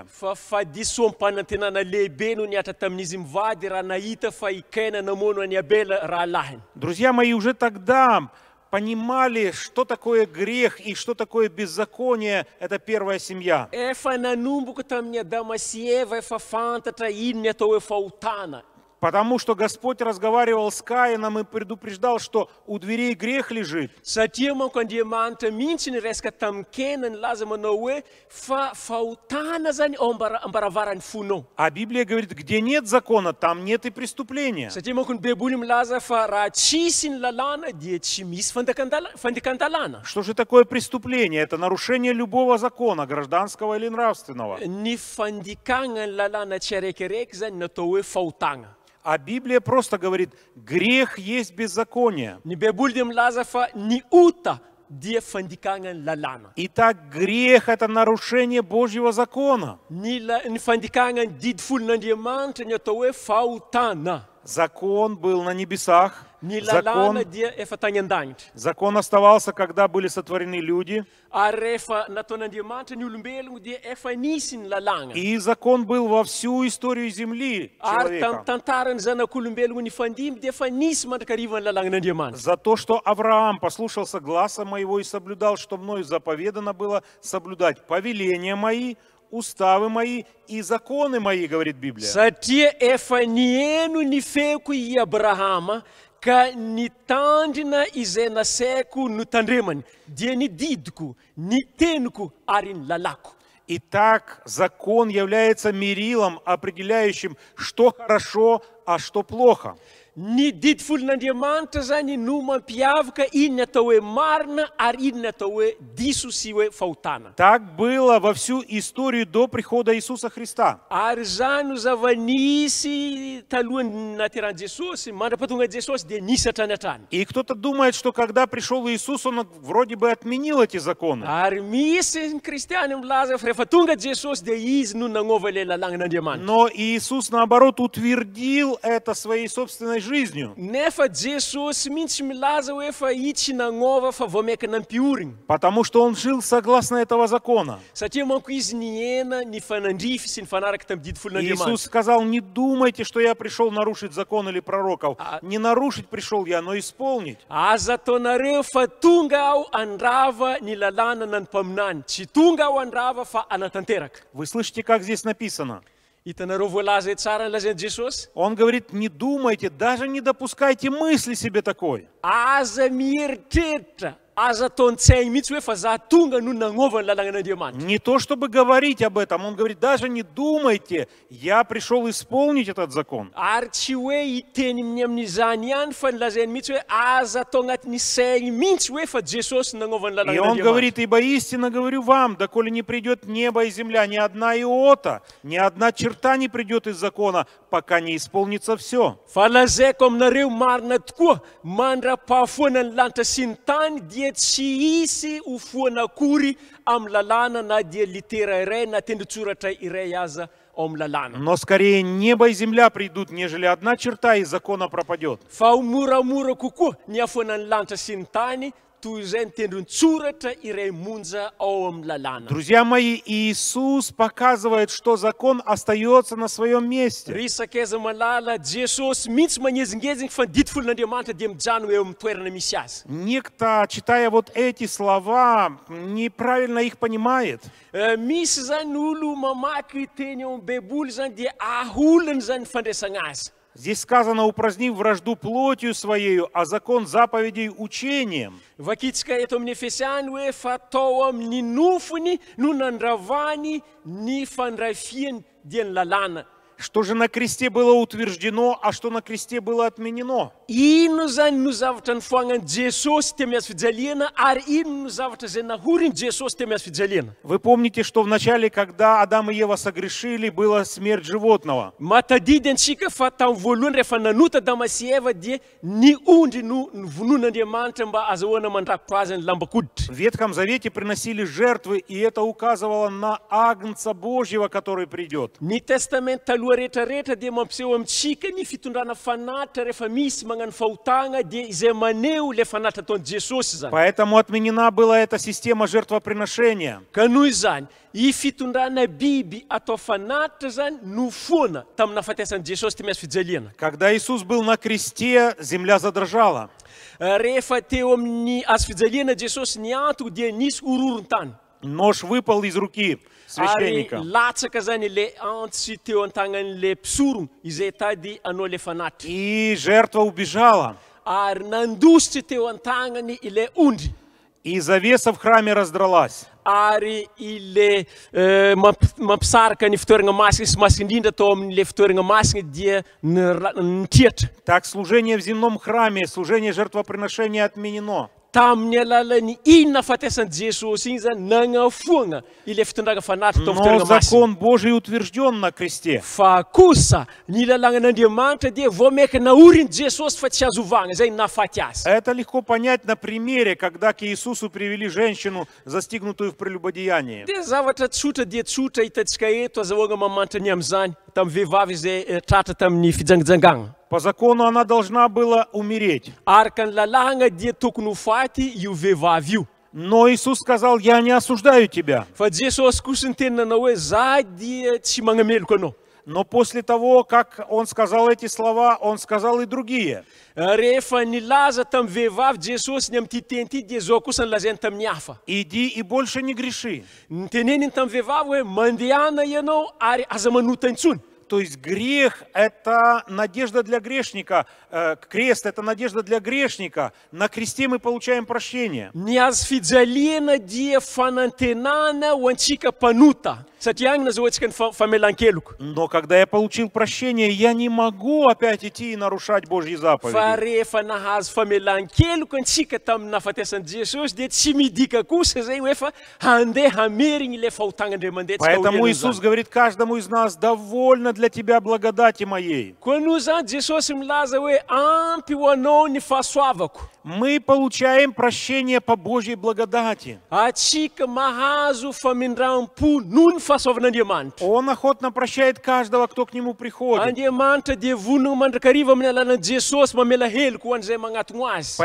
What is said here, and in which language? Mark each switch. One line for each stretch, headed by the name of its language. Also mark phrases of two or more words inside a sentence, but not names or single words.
Malagasy: Fa fadiso ampanantenana lehibe no niatra tamin'izy mivady raha nahita fa ikaina namono any Abela rahalahiny.
Russian: Друзья мои, уже тогда понимали, что такое грех и что такое беззаконие. Это первая семья.
Malagasy: Efa nanomboka tamin'ny Adama sy Eva efa fantatra ino ny atao hoe fahotana.
Russian: Потому что Господь разговаривал с Каином и предупреждал, что у дверей грех лежит.
Malagasy: Satria manko Andriamanitra mihitsy ny resaka tamin'ny Kena nilaza manao hoe fa fahotana zany ao ambaravarany fonao.
Russian: А Библия говорит, где нет закона, там нет и преступления.
Malagasy: Satria manko ny Baiboly milaza fa raha tsisy ny lalàna dia tsy misy fandekan-dalàna.
Russian: Что же такое преступление? Это нарушение любого закона, гражданского или нравственного.
Malagasy: Ny fandikana ny lalàna tsy araikiaraiky zany natao hoe fahotana.
Russian: А Библия просто говорит, грех есть беззаконие.
Malagasy: Ny Baiboly dia milaza fa ny ota dia fandikana ny lalàna.
Russian: Итак, грех – это нарушение Божьего закона.
Malagasy: Ny fandikana ny didy folon'Andriamanitra ny atao hoe fahotana.
Russian: Закон был на небесах.
Malagasy: Ny lalàna dia efa tany an-danitra.
Russian: Закон оставался, когда были сотворены люди.
Malagasy: Ary rehefa nataon'Andriamanitra ny olombelogno dia efa nisy ny lalàna.
Russian: И закон был во всю историю земли
Malagasy: Ary
Russian: человека.
Malagasy: tamin'ny tantarany zanak'olombelogno ny fandimby dia efa nisy mandrakariva ny lalànan'Andriamanitra.
Russian: За то, что Авраам послушался гласа моего и соблюдал, что мною заповедано было соблюдать повеления мои, уставы мои и законы мои, говорит Библия.
Malagasy: Satria efa nieno ny feoko i Abrahama ka nitandrina izay nasaiko no tandremany dia ny didiko, ny teniko ary ny lalako.
Russian: Итак, закон является мерилом, определяющим, что хорошо, а что плохо.
Malagasy: Ny didy folon'Andriamanitra zany no mampiavaka ino ny atao hoe marina ary ino ny atao hoe diso sy hoe fahotana.
Russian: Так было во всю историю до прихода Иисуса Христа.
Malagasy: Ary zany no zava-nisy talohan'ny naterahany Jesosy, mandra-pahatonga Jesosy dia nisy hatrany hatrany.
Russian: И кто-то думает, что когда пришел Иисус, он вроде бы отменил эти законы.
Malagasy: Ary misy ny kristiany milaza fa rehefa tonga Jesosy dia izy no nagnova ilay lalànan'Andriamanitra.
Russian: Но Иисус, наоборот, утвердил это своей собственной жизнью.
Malagasy: Nefa Jesosy mihitsy milaza hoe fa io tsy nagnova fa vao maika nampioriny.
Russian: Потому что он жил согласно этого закона.
Malagasy: Satria manko izy niena ny fanandrify sy ny fanaraka tamin'ny didy folon'Andriamanitra.
Russian: Иисус сказал, не думайте, что я пришел нарушить закон или пророков. Не нарушить пришел я, но исполнить.
Malagasy: Aza ataonareo fa tonga aho andrava ny lalànana ny mpaminany. Tsy tonga aho andrava fa anatanteraka.
Russian: Вы слышите, как здесь написано?
Malagasy: Hitanareo voalaza tsara ny lazain'i Jesosy?
Russian: Он говорит, не думайте, даже не допускайте мысли себе такой.
Malagasy: Aza mieritreritra, aza ataon-tsainy mihitsy hoe fa za tonga no nagnova ny lalànan'Andriamanitra.
Russian: Не то, чтобы говорить об этом. Он говорит, даже не думайте, я пришел исполнить этот закон.
Malagasy: Ary tsy hoe hiteny amin'izany ihany fa nilazainy mihitsy hoe aza atao agnatin'ny saigny mihitsy hoe fa Jesosy nagnova ny
Russian: И он
Malagasy: lalànan'Andriamanitra.
Russian: говорит, ибо истинно говорю вам, доколе не придет небо и земля, ни одна иота, ни одна черта не придет из закона, пока не исполнится все.
Malagasy: Fa lazaiko aminareo marina tokoa, mandra-pahafoana ny lanitra sy ny tany dia tsy hisy hofoana akory amin'ny lalàna na dia litera iray na tendrotsoratra iray aza ao amin'ny lalàna.
Russian: Но скорее небо и земля придут, нежели одна черта из закона пропадет.
Malagasy: Fa ho moramora kokoa ny afoana ny lanitra sy ny tany toy izay ny tendron-tsoratra iray monja ao amin'ny lalàna.
Russian: Друзья мои, Иисус показывает, что закон остается на своем месте.
Malagasy: Ry sakaiza malala Jesosy mihitsy magnezingeziny fa ny didy folon'Andriamanitra dia mijano eo amin'ny toerana misy azy.
Russian: Некто, читая вот эти слова, неправильно их понимает.
Malagasy: Misy zany olo mamaky teny ao amin'ny Baiboly zany dia aholany zany fandraisana azy.
Russian: Здесь сказано, упразднив вражду плотью своею, а закон заповедей учением.
Malagasy: Vakitsika eto amin'ny Efesiany hoe fatao amin'ny nofony no nandravany ny fandrafiany dia ny lalàna.
Russian: Что же на кресте было утверждено, а что на кресте было отменено?
Malagasy: Ino zany no zavatra nifoagnan'i Jesosy teo amin'ny hazo fijaliana ary ino no zavatra izay nahoriny Jesosy teo amin'ny hazo fijaliana.
Russian: Вы помните, что вначале, когда Адам и Ева согрешили, была смерть животного.
Malagasy: Matadidy antsika fa tamin'ny voalohany rehefa nanota Adama sy Eva dia ny ondry no vonon'Andriamanitra mba azahoana mandrakotra azy ny lambakoditra.
Russian: В Ветхом Завете приносили жертвы, и это указывало на Агнца Божьего, который придет.
Malagasy: Ny testamenta taloha rehetrarehetra dia mampiseho amintsika ny fitondrana fanatitra rehefa misy magnano fahotana dia izay maneho le fanatitra ataon'i Jesosy zany.
Russian: Поэтому отменена была эта система жертвоприношения.
Malagasy: Ka noho izany, i fitondrana biby atao fanatitra zany no foana tamin'ny nahafatesan'i Jesosy teo amin'ny hazo fijaliana.
Russian: Когда Иисус был на кресте, земля задрожала.
Malagasy: Rehefa teo amin'ny hazo fijaliana Jesosy niantoka dia nisy hororon-tany.
Russian: Нож выпал из руки
Malagasy: Ary
Russian: священника.
Malagasy: latsaka zany le antsy teo an-tagnan'le mpisorona izay tady anao le fanatitra.
Russian: И жертва убежала.
Malagasy: Ary nandositra teo an-tagnany ile ondry.
Russian: И завеса в храме раздралась.
Malagasy: Ary ile mampisaraka ny fitoeragna masina sy masina indrindra atao amin'le fitoeragna masina dia nitrihatra.
Russian: Так служение в земном храме, служение жертвоприношения отменено.
Malagasy: Tamin'ny alalan'ny inona fahatesan'i Jesosy iny zany nagnafoana ile fitondrana fanatitra tao
Russian: Но
Malagasy: fitoeragna masina.
Russian: закон Божий утвержден на кресте.
Malagasy: Fa kosa ny lalàgnan'Andriamanitra dia vao meka naoriny Jesosy fa tsy azo ovagna zay nahafaty azy.
Russian: Это легко понять на примере, когда к Иисусу привели женщину, застигнутую в прелюбодеянии.
Malagasy: Dia zavatra tsotra dia tsotra hitantsika eto azahoagna mamanitra ny amin'izany tamin'ny vehivavy izay tratra tamin'ny fijangajangana.
Russian: По закону она должна была умереть.
Malagasy: Araka ny lalàgna dia tokony ho faty io vehivavy io.
Russian: Но Иисус сказал, я не осуждаю тебя.
Malagasy: Fa Jesosy kosa ny teny nanao hoe za dia tsy magnameloko anao.
Russian: Но после того, как он сказал эти слова, он сказал и другие.
Malagasy: Rehefa nilaza tamin'ny vehivavy Jesosy ny amin'ity teny ity dia zao kosa nilazainy tamin'ny hafa.
Russian: Иди и больше не греши.
Malagasy: Niteneniny tamin'ny vehivavy hoe mandehana ianao ary aza manota intsony.
Russian: То есть грех – это надежда для грешника, крест – это надежда для грешника. На кресте мы получаем прощение.
Malagasy: Ny hazo fijaliana dia fanantenana ho antsika mpanota. Satria agny nazahoantsika ny famelan-keloko.
Russian: Но когда я получил прощение, я не могу опять идти и нарушать Божьи
Malagasy: Fa
Russian: заповеди.
Malagasy: rehefa nahazo famelan-keloko antsika tamin'ny nahafatesan'i Jesosy dia tsy midika kosa zay hoe fa handeha hamerigny le fahotagn'Andriamanitra.
Russian: Поэтому Иисус говорит каждому из нас, довольно для тебя благодати моей.
Malagasy: Koa noho zany Jesosy milaza hoe ampy ho anao ny fahasoavako.
Russian: Мы получаем прощение по Божьей благодати.
Malagasy: Atsika mahazo famindram-po noho ny fahasoavan'Andriamanitra.
Russian: Он охотно прощает каждого, кто к Нему приходит.
Malagasy: Andriamanitra dia vonona mandrakariva amin'ny alalan'i Jesosy mamela heloko ho an'izay magnatogno azy.